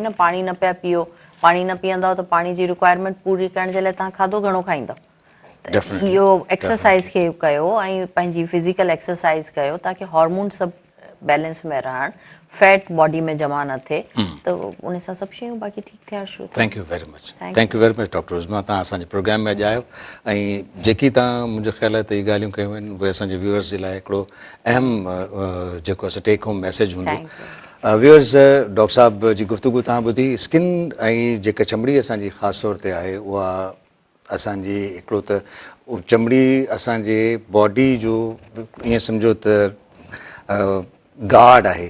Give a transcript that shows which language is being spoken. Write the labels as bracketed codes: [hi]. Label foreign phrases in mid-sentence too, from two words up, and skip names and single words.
[sd] न पाणी न पिया पीओ, पाणी न पीअंदव त पाणी जी रिक्वायरमेंट पूरी करण जे लाइ तव्हां खाधो घणो खाईंदव। इहो एक्सरसाइज़ खे कयो ऐं पंहिंजी [en] physical exercise [sd] कयो ताकी हार्मोन सभु बैलेंस में रहण, [en] fat body [sd] में जमा न थिए, त उन सां सभु शयूं बाक़ी ठीकु थियण शुरू। [en] thank you very much [sd] डॉक्टर उज़मा, तव्हां असांजे प्रोग्राम में अॼु आयो ऐं जेकी तव्हां मुंहिंजो ख़्याल आहे त इहे ॻाल्हियूं कयूं आहिनि उहे असांजे व्यूअर्स जे लाइ हिकिड़ो अहम जेको असां [en] take home message [sd] हूंदो। व्यूअर्स, डॉक्टर साहब जी गुफ़्तगू तव्हां ॿुधी। स्किन ऐं जेका चमड़ी असांजी ख़ासि तौर ते आहे उहा असांजी हिकिड़ो त चमड़ी असांजे बॉडी जो ईअं सम्झो त गार्ड आहे।